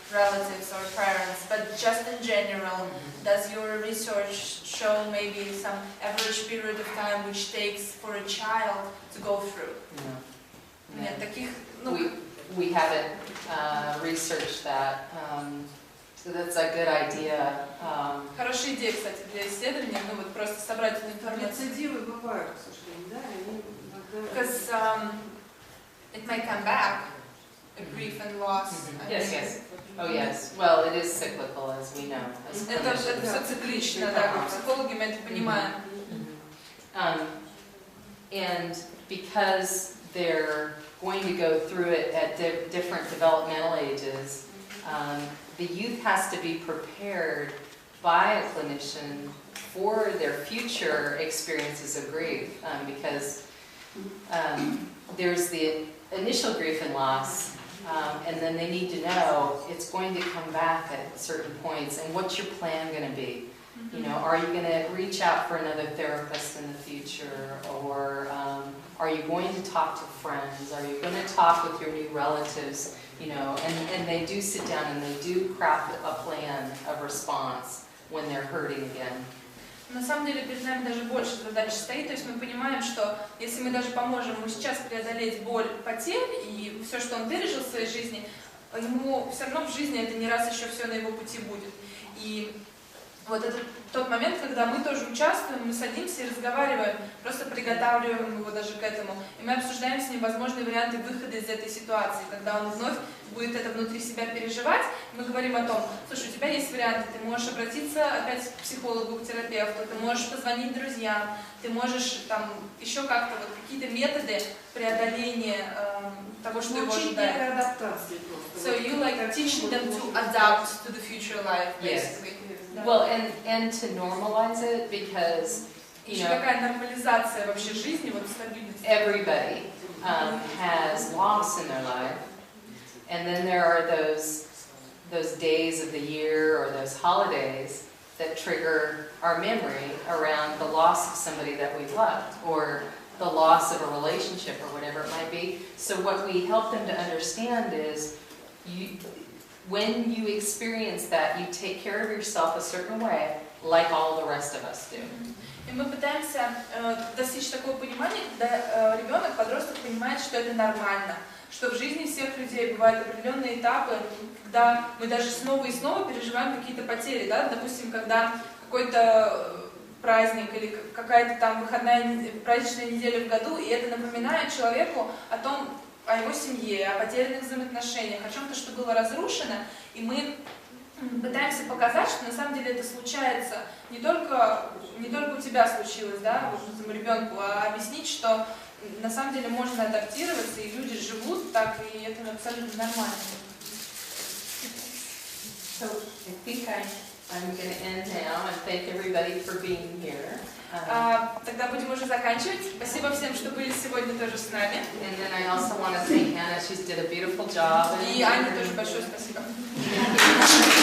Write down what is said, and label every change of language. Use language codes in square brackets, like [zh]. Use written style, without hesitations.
[en] relatives or parents, but just in general, does your research show maybe some average period of time which takes for a child to go through? No. [ru] Нет таких, [en] We haven't researched that. So that's a good idea. [ru] Хорошая идея, кстати, для исследования, ну вот просто собрать эту информацию. Рецидивы бывают, к сожалению, да, они иногда... [en] Because it may come back, a grief and loss. Yes. Oh yes. Well, it is cyclical, as we know. [ru] Это все циклично, да, как психологи мы это понимаем. [en] And because they're going to go through it at different developmental ages, the youth has to be prepared by a clinician for their future experiences of grief, because there's the initial grief and loss, and then they need to know it's going to come back at certain points, and what's your plan going to be? You know, are you going to reach out for another therapist in the future, or are you going to talk to friends? Are you going to talk with your new relatives? You know, and they do sit down and they do craft a plan of response when they're hurting again. [ru] На самом деле перед нами даже больше задач стоит, то есть мы понимаем, что если мы даже поможем ему сейчас преодолеть боль потерь и все, что он пережил в своей жизни, ему все равно в жизни это не раз еще все на его пути будет. И вот это тот момент, когда мы тоже участвуем, мы садимся и разговариваем, просто приготавливаем его даже к этому. И мы обсуждаем с ним возможные варианты выхода из этой ситуации, когда он вновь будет это внутри себя переживать. Мы говорим о том, слушай, у тебя есть варианты, ты можешь обратиться опять к психологу, к терапевту, ты можешь позвонить друзьям, ты можешь там еще как-то вот какие-то методы преодоления того, что его ожидает. [en] So you like teaching them to adapt to the future life, basically. Yes. Well, and to normalize it, because you know, [ru] какая нормализация вообще жизни, вот стабильность. [en] Everybody has loss in their life, and then there are those days of the year or those holidays that trigger our memory around the loss of somebody that we loved, or the loss of a relationship, or whatever it might be. So what we help them to understand is, when you experience that, you take care of yourself a certain way, like all the rest of us do. [ru] И мы пытаемся достичь такого понимания, когда ребенок, подросток понимает, что это нормально, что в жизни всех людей бывают определенные этапы, когда мы даже снова и снова переживаем какие-то потери, да, допустим, когда какой-то праздник или какая-то там выходная праздничная неделя в году, и это напоминает человеку о его семье, о потерянных взаимоотношениях, о чем-то, что было разрушено, и мы пытаемся показать, что на самом деле это случается не только у тебя случилось, да, вот этому ребенку, а объяснить, что на самом деле можно адаптироваться, и люди живут так, и это абсолютно нормально. [en] So I think I'm going to end now and thank everybody for being here. [ru] Тогда будем уже заканчивать. Спасибо всем, что были сегодня тоже с нами. [en] And then I also want to thank Anna. She's did a beautiful job. [ru] И Ане тоже большое спасибо.